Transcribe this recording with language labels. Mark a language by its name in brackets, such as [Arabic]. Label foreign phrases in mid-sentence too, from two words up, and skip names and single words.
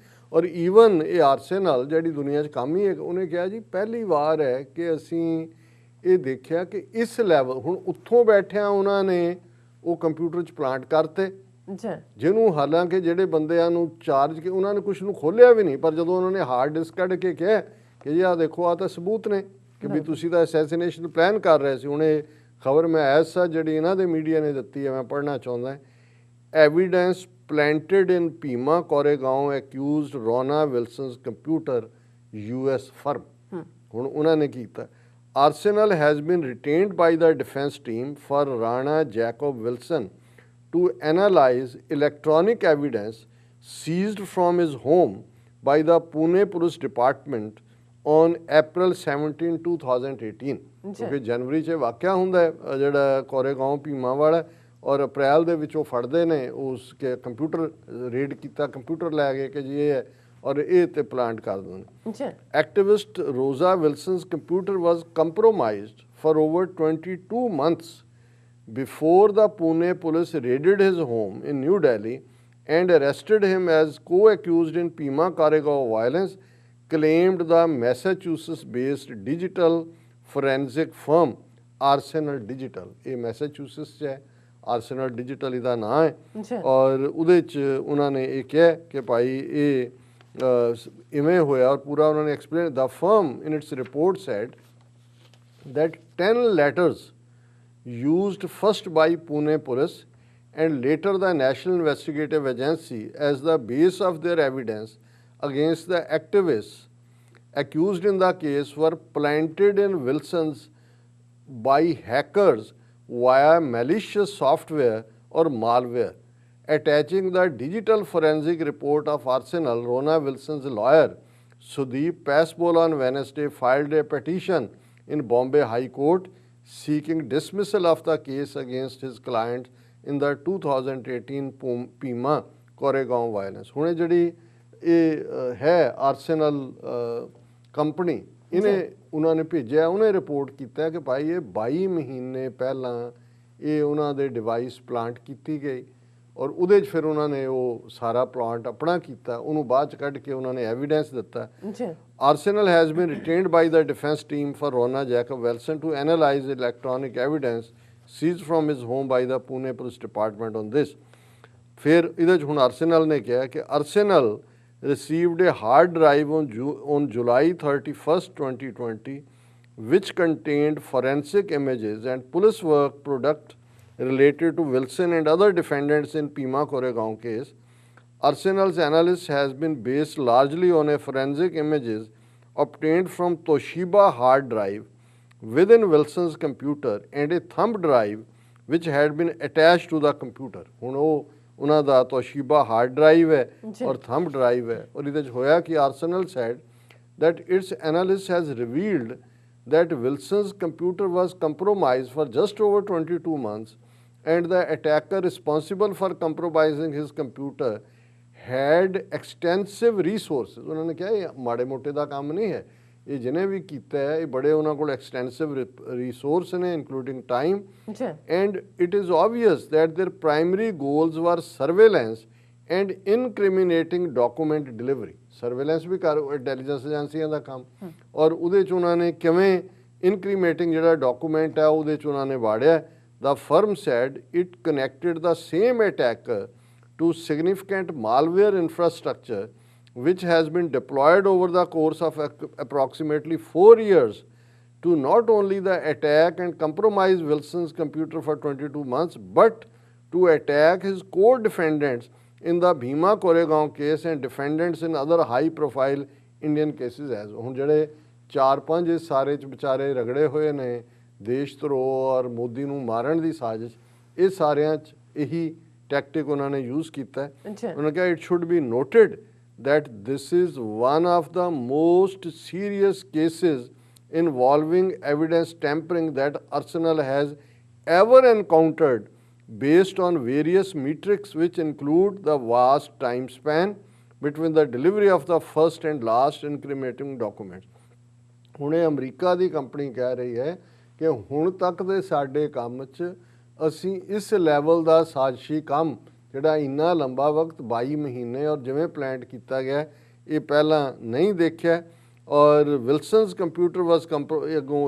[Punjabi] ਔਰ ਈਵਨ ਇਹ ਆਰਸੇਨਲ ਜਿਹੜੀ ਦੁਨੀਆ 'ਚ ਕੰਮ ਹੀ ਹੈ, ਉਹਨੇ ਕਿਹਾ ਜੀ ਪਹਿਲੀ ਵਾਰ ਹੈ ਕਿ ਅਸੀਂ ਇਹ ਦੇਖਿਆ ਕਿ ਇਸ ਲੈਵਲ, ਹੁਣ ਉੱਥੋਂ ਬੈਠਿਆਂ ਉਹਨਾਂ ਨੇ ਉਹ ਕੰਪਿਊਟਰ 'ਚ ਪਲਾਂਟ ਕਰਤੇ, ਜਿਹਨੂੰ ਹਾਲਾਂਕਿ ਜਿਹੜੇ ਬੰਦਿਆਂ ਨੂੰ ਚਾਰਜ ਕੇ ਉਹਨਾਂ ਨੇ ਕੁਛ ਨੂੰ ਖੋਲ੍ਹਿਆ ਵੀ ਨਹੀਂ, ਪਰ ਜਦੋਂ ਉਹਨਾਂ ਨੇ [English] hard disk [Punjabi] ਕੱਢ ਕੇ ਕਿਹਾ ਕਿ ਜੀ ਆਹ ਦੇਖੋ, ਆਹ ਤਾਂ ਸਬੂਤ ਨੇ ਕਿ ਵੀ ਤੁਸੀਂ ਤਾਂ [English] assassination plan [Punjabi] ਕਰ ਰਹੇ ਸੀ। ਹੁਣ ਇਹ ਖਬਰ ਮੈਂ ਐਸਾ ਜਿਹੜੀ ਇਹਨਾਂ ਦੇ ਮੀਡੀਆ ਨੇ ਦਿੱਤੀ ਹੈ, ਮੈਂ ਪੜ੍ਹਨਾ ਚਾਹੁੰਦਾ। [English] ਐਵੀਡੈਂਸ planted in Pima, Koregaon, accused Rona Wilson's computer US firm. [Punjabi] ਹੁਣ ਉਹਨਾਂ ਨੇ ਕੀਤਾ। [English] Arsenal has been retained by the defense team for Rana Jacob Wilson to analyze electronic evidence seized from his home by the Pune Police Department on April 17, 2018. [Punjabi] ਕਿਉਂਕਿ ਜਨਵਰੀ 'ਚ ਵਾਕਿਆ ਹੁੰਦਾ ਹੈ ਜਿਹੜਾ ਕੋਰੇਗਾਉਂ ਭੀਮਾ ਵਾਲਾ, ਔਰ ਅਪ੍ਰੈਲ ਦੇ ਵਿੱਚ ਉਹ ਫੜਦੇ ਨੇ, ਉਸ ਕੇ [English] computer raid [Punjabi] ਕੀਤਾ, ਕੰਪਿਊਟਰ ਲੈ ਗਏ ਕਿ ਜੀ ਇਹ ਹੈ, ਔਰ ਇਹ ਤੇ ਪਲਾਂਟ ਕਰ ਦਿੰਦੇ। [English] activist Rosa Wilson's computer was compromised for over 22 months before the Pune police raided his home in New Delhi and arrested him as co-accused in Pima Koregaon violence, claimed the Massachusetts-based digital forensic firm Arsenal Digital। [Punjabi] ਇਹ ਮੈਸਾਚੂਸੇਟਸ 'ਚ ਹੈ, ਆਰਸੇਨਲ ਡਿਜੀਟਲ ਇਹਦਾ ਨਾਂ ਹੈ। ਔਰ ਉਹਦੇ 'ਚ ਉਹਨਾਂ ਨੇ ਇਹ ਕਿਹਾ ਕਿ ਭਾਈ ਇਹ ਇਵੇਂ ਹੋਇਆ, ਔਰ ਪੂਰਾ ਉਹਨਾਂ ਨੇ ਐਕਸਪਲੇਨ। [English] The firm in its report said that 10 letters used first by Pune police and later the National Investigative Agency as the base of their evidence against the activists accused in the case were planted in Wilson's by hackers via malicious software or malware. Attaching the digital forensic report of Arsenal, Rona Wilson's lawyer Sudeep Pasbol on Wednesday filed a petition in Bombay High Court seeking dismissal of the case against his client in the 2018 Pima Koregaon violence। [Punjabi] ਹੁਣ ਜਿਹੜੀ ਇਹ ਹੈ ਆਰਸੇਨਲ ਕੰਪਨੀ, ਇਹਨੇ ਉਹਨਾਂ ਨੇ ਭੇਜਿਆ, ਉਹਨੇ ਰਿਪੋਰਟ ਕੀਤਾ ਕਿ ਭਾਈ ਇਹ 22 ਮਹੀਨੇ ਪਹਿਲਾਂ ਇਹ ਉਹਨਾਂ ਦੇ ਡਿਵਾਈਸ ਪਲਾਂਟ ਕੀਤੀ ਗਈ, ਔਰ ਉਹਦੇ 'ਚ ਫਿਰ ਉਹਨਾਂ ਨੇ ਉਹ ਸਾਰਾ ਪਲਾਂਟ ਆਪਣਾ ਕੀਤਾ, ਉਹਨੂੰ ਬਾਅਦ 'ਚ ਕੱਢ ਕੇ ਉਹਨਾਂ ਨੇ ਐਵੀਡੈਂਸ ਦਿੱਤਾ। [English] Arsenal has been retained by the defense team for Rona Jacob Wilson to analyze electronic evidence seized from his home by the Pune Police Department on this। [Punjabi] ਫਿਰ ਇਹਦੇ 'ਚ ਹੁਣ ਆਰਸੇਨਲ ਨੇ ਕਿਹਾ ਕਿ ਆਰਸੇਨਲ [English] received a hard drive on July 31st, 2020, which contained forensic images and police work product related to Wilson and other defendants in Pima Koregaon case, Arsenal's analysis has been based largely on a forensic images obtained from Toshiba hard drive within Wilson's computer and a thumb drive which had been attached to the computer. [Punjabi] ਹੁਣ ਉਹ ਉਹਨਾਂ ਦਾ [English] Toshiba hard drive [Punjabi] ਹੈ ਔਰ [English] thumb drive [Punjabi] ਹੈ ਔਰ ਇਹਦੇ 'ਚ ਹੋਇਆ ਕਿ [English] Arsenal said that its analysis has revealed that Wilson's computer was compromised for just over 22 months and the attacker responsible for compromising his computer had extensive resources. [Punjabi] ਉਹਨਾਂ ਨੇ ਕਿਹਾ ਇਹ ਮਾੜੇ ਮੋਟੇ ਦਾ ਕੰਮ ਨਹੀਂ ਹੈ, ਇਹ ਜਿਹਨੇ ਵੀ ਕੀਤਾ ਹੈ ਇਹ ਬੜੇ ਉਹਨਾਂ ਕੋਲ [English] extensive resource [Punjabi] ਨੇ [English] including time and it is obvious that their primary goals were surveillance and incriminating document delivery. [Punjabi] ਸਰਵੇਲੈਂਸ ਵੀ ਕਰ [English] intelligence agencies [Punjabi] ਦਾ ਕੰਮ ਔਰ ਉਹਦੇ 'ਚ ਉਹਨਾਂ ਨੇ ਕਿਵੇਂ ਇਨਕਰੀਮੇਟਿੰਗ ਜਿਹੜਾ ਡਾਕੂਮੈਂਟ ਹੈ ਉਹਦੇ 'ਚ ਉਹਨਾਂ ਨੇ ਵਾੜਿਆ. [English] The firm said it connected the same attacker to significant malware infrastructure which has been deployed over the course of approximately 4 years to not only the attack and compromise Wilson's computer for 22 months but to attack his co-defendants in the Bhima Koregaon case and defendants in other high profile Indian cases as [Punjabi] ਹੁਣ ਜਿਹੜੇ 4-5 ਇਸ ਸਾਰੇ 'ਚ ਵਿਚਾਰੇ ਰਗੜੇ ਹੋਏ ਨੇ ਦੇਸ਼ ਧਰੋਹ ਔਰ ਮੋਦੀ ਨੂੰ ਮਾਰਨ ਦੀ ਸਾਜ਼ਿਸ਼, ਇਹ ਸਾਰਿਆਂ 'ਚ ਇਹੀ ਟੈਕਟਿਕ ਉਹਨਾਂ ਨੇ ਯੂਜ਼ ਕੀਤਾ ਹੈ. ਉਹਨਾਂ ਕਿਹਾ [English] It should be noted that this is one of the most serious cases involving evidence tampering that Arsenal has ever encountered based on various metrics which include the vast time span between the delivery of the first and last incriminating documents. [Punjabi] ਹੁਣ ਇਹ ਅਮਰੀਕਾ ਦੀ ਕੰਪਨੀ ਕਹਿ ਰਹੀ ਹੈ ਕਿ ਹੁਣ ਤੱਕ ਦੇ ਸਾਡੇ ਕੰਮ 'ਚ ਅਸੀਂ ਇਸ ਲੈਵਲ ਦਾ ਸਾਜ਼ਿਸ਼ੀ ਕੰਮ ਜਿਹੜਾ ਇੰਨਾ ਲੰਬਾ ਵਕਤ 22 ਮਹੀਨੇ ਔਰ ਜਿਵੇਂ ਪਲਾਨ ਕੀਤਾ ਗਿਆ ਇਹ ਪਹਿਲਾਂ ਨਹੀਂ ਦੇਖਿਆ ਔਰ [English] Wilson's computer was [Punjabi] ਅੱਗੋਂ